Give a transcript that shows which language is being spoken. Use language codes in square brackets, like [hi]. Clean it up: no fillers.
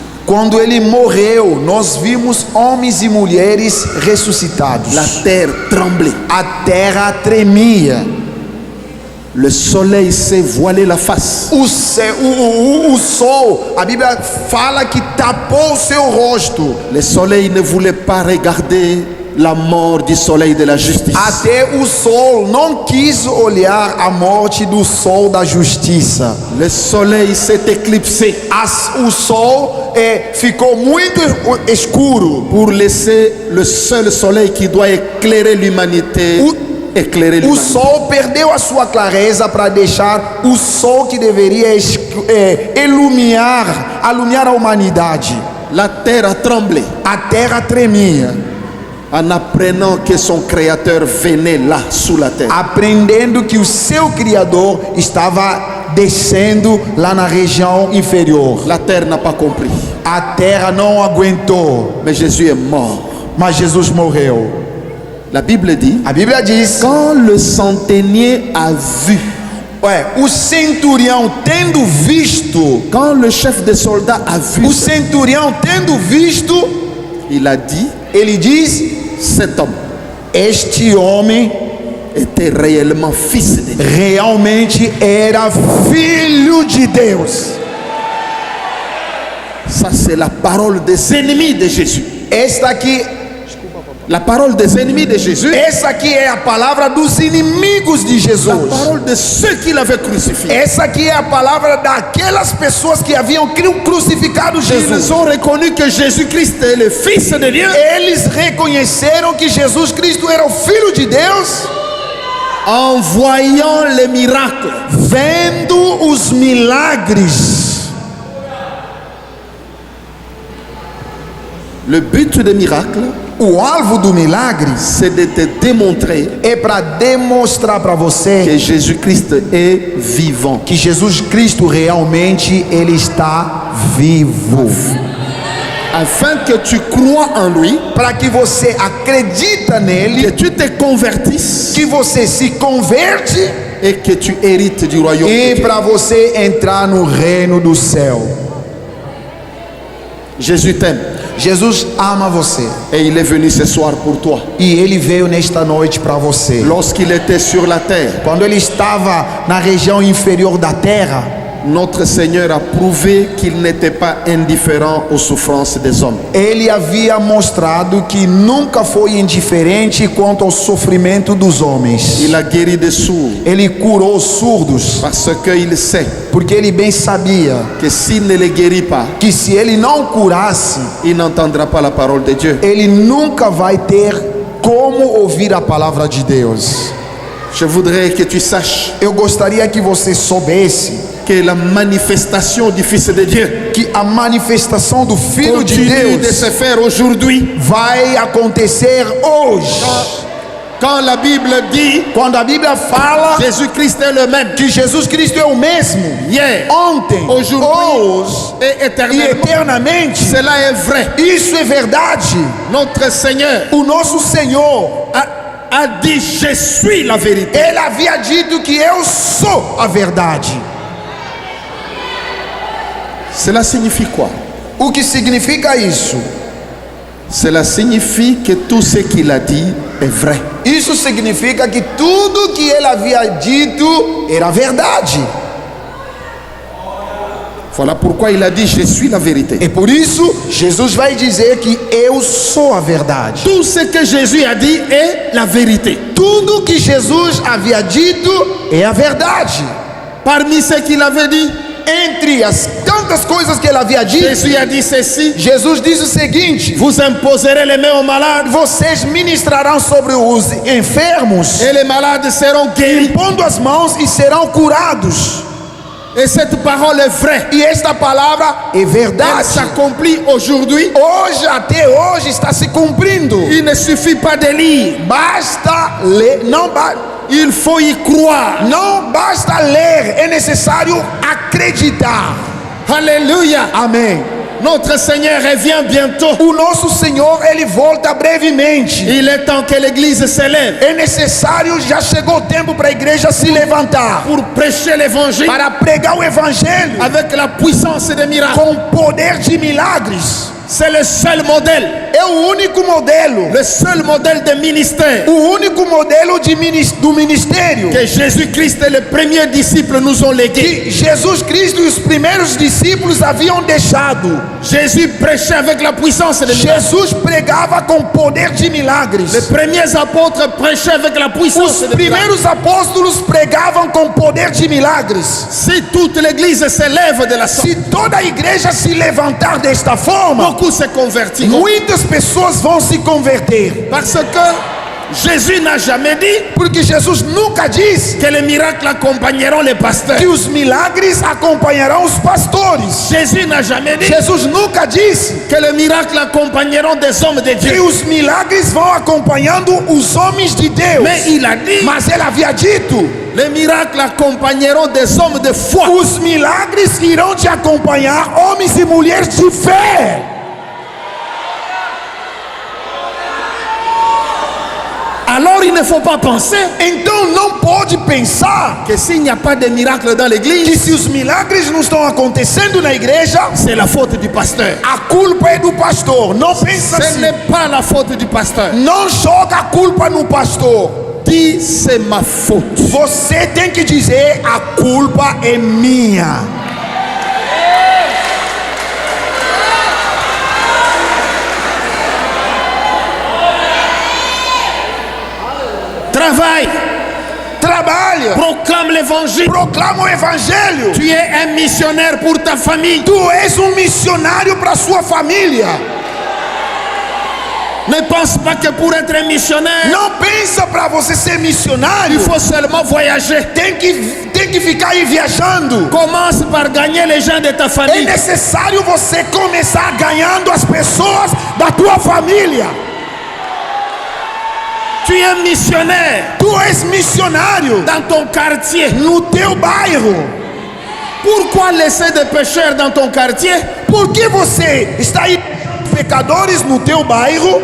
[pt] Quando ele morreu, nós vimos homens e mulheres ressuscitados. [fr] La terre tremblait. [pt] A terra tremia. [fr] Le soleil s'est voilé la face. [pt] O sol, a Bíblia fala que tapou o seu rosto. [fr] Le soleil ne voulait pas regarder la mort du soleil de la justice. [pt] Até o sol não quis olhar a morte do sol da justiça. [fr] Le soleil s'est éclipsé [pt] O sol ficou muito escuro [fr] pour laisser le seul soleil qui doit éclairer l'humanité. Éclairer [pt] O [fr] l'humanité. [pt] sol perdeu a sua clareza para deixar o sol que deveria iluminar a humanidade. [fr] La terre a tremblé [pt] A terra tremia, [fr] en apprenant que son créateur venait là sous la terre. [pt] aprendendo que o seu Criador estava descendo lá na região inferior. [fr] La terre n'a pas compris. [pt] A terra não aguentou, [fr] Mais Jésus est mort. [pt] mas Jesus morreu. [fr] La Bible dit, [pt] A Bíblia diz: [fr] quand le centenier a vu, [pt] o centurião tendo visto, [fr] quand le chef des soldats a vu, [pt] o centurião tendo visto, [fr] il a dit, [pt] ele diz: [fr] cet homme [pt] este homem [fr] était réellement fils de Dieu. [pt] realmente era filho de Deus. [fr] Ça c'est la parole des ennemis de Jésus. [pt] Esta aqui, [fr] La parole des ennemis de Jésus. [pt] essa aqui é a palavra dos inimigos de [fr] La [pt] Jesus. [fr] parole de ceux qui l'avaient crucifié. [pt] Essa aqui é a palavra daquelas pessoas que haviam crucificado [fr] Ils [pt] Jesus. [fr] ont reconnu que Jésus-Christ est le Fils de Dieu [pt] Eles reconheceram que Jesus Cristo era o Filho de Deus, [fr] en voyant les miracles. [pt] vendo os milagres. [fr] Le but des miracles, [pt] O alvo do milagre [fr] c'est de te démontrer [pt] é para demonstrar para você [fr] que Jésus-Christ est vivant. [pt] que Jesus Cristo realmente ele está vivo, [fr] Afin que tu crois en lui, [pt] para que você acredita [fr] que [pt] nele, [fr] tu te convertisses [pt] que você se converte [fr] et que tu hérites du royaume. [pt] e para você entrar no reino do céu. [fr] Jésus t'aime [pt] Jesus ama você [fr] et il est venu ce soir pour toi. [pt] e ele veio nesta noite para você. [fr] Lorsqu'il était sur la terre, [pt] Quando ele estava na região inferior da terra, [fr] notre Seigneur a prouvé qu'il n'était pas indifférent aux souffrances des hommes. [pt] ele havia mostrado que nunca foi indiferente quanto ao sofrimento dos homens. [fr] Il a guéri des sourds [pt] Ele curou os surdos, [fr] parce qu'il sait [pt] porque ele bem sabia [fr] que s'il ne les guérit pas, [pt] que se ele não curasse, [fr] il n'entendra pas la parole de Dieu. [pt] ele nunca vai ter como ouvir a palavra de Deus. [fr] Je voudrais que tu saches [pt] Eu gostaria que você soubesse [fr] que la manifestation du Fils de Dieu [pt] que a manifestação do Filho de [fr] continue de [pt] Deus [fr] se faire aujourd'hui. [pt] vai acontecer hoje. [fr] Quand la Bible dit [pt] Quando a Bíblia fala [fr] Jésus-Christ est le même [pt] que Jesus Cristo é o mesmo [fr] hier, [pt] ontem, [fr] aujourd'hui [pt] hoje [fr] et [pt] e [fr] éternellement, [pt] eternamente, [fr] cela est vrai. [pt] isso é verdade. [fr] Notre Seigneur [pt] O nosso Senhor, [fr] a dit je suis la vérité. [pt] ele havia dito que eu sou a verdade. [fr] Cela signifie quoi? [pt] O que significa isso? [fr] Cela signifie que tout ce qu'il a dit est vrai. [pt] Isso significa que tudo que ele havia dito era verdade. [fr] Voilà pourquoi il a dit je suis la vérité. [pt] E por isso Jesus vai dizer que eu sou a verdade. [fr] Tout ce que Jésus a dit est la vérité. [pt] Tudo que Jesus havia dito é a verdade. [fr] Parmi ce qu'il avait dit, [pt] entre as tantas coisas que ele havia dito, [fr] Jésus a dit ceci: [pt] Jesus diz o seguinte: [fr] vous imposerez les mains aux malades [pt] vocês ministrarão sobre os enfermos, [fr] et les malades seront guéris. [pt] impondo as mãos e serão curados. [fr] Et cette parole est vraie. [pt] E esta palavra é [fr] Elle [pt] verdade. [fr] s'accomplit aujourd'hui. [pt] Hoje, até hoje, está se cumprindo. [fr] Il ne suffit pas de lire, [pt] Basta ler, [fr] il faut y croire. [pt] não basta ler, é necessário acreditar. [fr] Alléluia. [pt] Amém. [fr] Notre Seigneur revient bientôt. [pt] O nosso Senhor, ele volta brevemente. [fr] Il est temps que l'Église s'élève [pt] É necessário, já chegou o tempo para a igreja se levantar, [fr] pour prêcher l'Évangile [pt] para pregar o evangelho [fr] avec la puissance des miracles. [pt] com poder de milagres. [fr] C'est le seul modèle, [pt] É o único modelo, [fr] le seul modèle de ministère [pt] o único modelo do ministério [fr] que Jésus-Christ et les premiers disciples nous ont légué. [pt] que Jesus Cristo e os primeiros discípulos haviam deixado. [fr] Jésus prêchait avec la puissance des miracles. [pt] Jesus pregava com poder de [fr] Les [pt] milagres. [fr] premiers apôtres prêchaient avec la puissance [pt] Os [fr] des miracles. [pt] primeiros apóstolos pregavam com poder de milagres. [fr] Si toute l'Église s'élève de la sorte, [pt] Se toda a igreja se levantar desta forma, [fr] beaucoup se convertiront. [pt] muitas pessoas vão se converter. [fr] Parce que Jésus n'a jamais dit [pt] Porque Jesus nunca disse [fr] que les miracles accompagneront les pasteurs. [pt] que os milagres acompanharão os pastores. [fr] Jésus n'a jamais dit [pt] Jesus nunca disse [fr] que les miracles accompagneront des hommes de [pt] que [fr] Dieu. [pt] os milagres vão acompanhando os homens de Deus. [fr] Mais il a dit [pt] Mas ele havia dito: [fr] les miracles accompagneront des hommes de foi. [pt] os milagres irão te acompanhar, homens e mulheres de fé. [fr] Alors il ne faut pas penser [pt] Então não pode pensar [fr] que s'il n'y a pas de miracle dans [pt] que [fr] l'église, [pt] se os milagres não estão acontecendo na igreja, [fr] c'est la faute du pasteur. [pt] a culpa é do pastor. Não pensa [fr] Ce [pt] assim. [fr] n'est pas la faute du pasteur. [pt] Não joga a culpa no pastor. [fr] Dis, c'est ma faute. [pt] Você tem que dizer: a culpa é minha. [fr] Travaille, [pt] Trabalha, [fr] proclame l'évangile. [pt] proclama o evangelho. [fr] Tu es un missionnaire pour ta famille. [pt] Tu és missionário para sua família. [fr] Ne pense pas que pour être un missionnaire, [pt] Não pensa para você ser missionário, [fr] il faut seulement voyager. [pt] tem que ficar aí viajando. [fr] Commence par gagner les gens de ta [pt] É [fr] famille. [pt] necessário você começar ganhando as pessoas da tua família. [fr] Tu es un missionnaire [pt] Tu és missionário [fr] dans ton quartier. [pt] no teu bairro. [fr] Pourquoi laisser des pécheurs dans ton quartier [pt] Por que você está aí pecadores no teu bairro